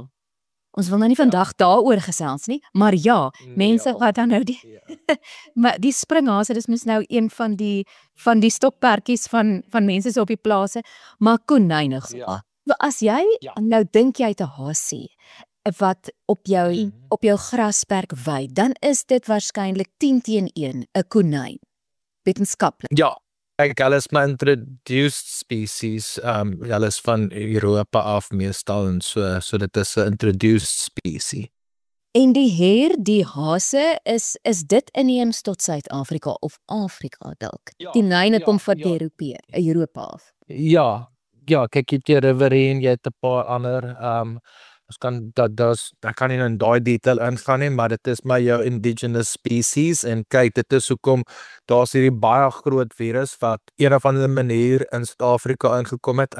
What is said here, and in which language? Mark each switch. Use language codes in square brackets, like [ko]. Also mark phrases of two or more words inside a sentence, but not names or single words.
[af] Ons wil nou nie vandag daaroor gesels nie, maar ja, mense wat dan nou maar die springhase, dis mos nou een van die stokperdjies van mense so op die plase, maar konyne. Ja. As jy nou dink jy het 'n hasie wat op jou grasperk wei, dan is dit waarskynlik 10-1 'n konyn. Wetenskaplik. Ja. Kyk, hulle is maar [en] introduced species, [af] hulle is van Europa af meestal en so dit is 'n [en] introduced species. [af] En die hare, die hase, is dit inheems tot Suid-Afrika of Afrika dalk? Die konyne kom van Europa af. Ja, kyk, jy het die riverine, jy het 'n paar ander, ek kan nie in daai detail ingaan nie, maar dit is maar jou [en] indigenous species [af] en kyk, dit is hoekom daar's hierdie baie groot virus wat een of ander manier in Suid-Afrika ingekom het.